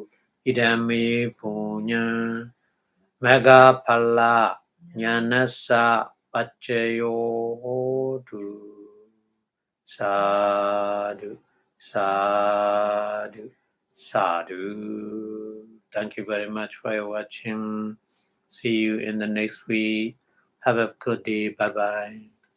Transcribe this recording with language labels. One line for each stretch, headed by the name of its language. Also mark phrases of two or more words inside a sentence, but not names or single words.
Pali: Idame punyang megapala nyanasa pacayo hotu. Sadhu, sadhu, sadhu.
English: Thank you very much for your watching. See you in the next week. Have a good day. Bye bye.